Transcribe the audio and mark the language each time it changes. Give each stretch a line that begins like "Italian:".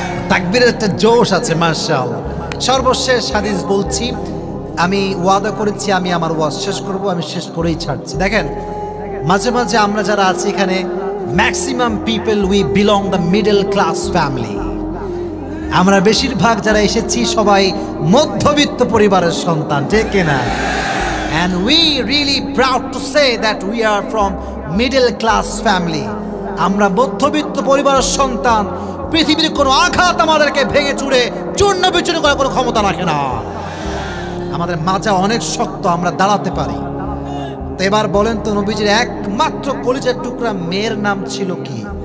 Bangla: তাকবীরের একটা জোশ আছে মাশাআল্লাহ। সর্বশেষ হাদিস বলছি, আমি ওয়াদা করেছি আমি আমার ওয়াজ শেষ করব, আমি শেষ করেই ছাড়ছি। দেখেন মাঝে মাঝে আমরা যারা আছি এখানে,
English: Maximum people we belong the middle class family.
Bangla: আমরা বেশিরভাগ যারা এসেছি সবাই মধ্যবিত্ত পরিবারের সন্তান, ঠিক কিনা?
English: And we really proud to say that we are from middle class family.
Bangla: আমরা মধ্যবিত্ত পরিবারের সন্তান। পৃথিবীর কোনো আঘাত আমাদেরকে ভেঙে চুরে চূর্ণ বিচূর্ণ করার কোনো ক্ষমতা রাখে না। আমাদের মাজা অনেক শক্ত, আমরা দাঁড়াতে পারি। তো এবার বলেন তো, নবীজির একমাত্র কলিজার টুকরা মেয়ের নাম ছিল কি?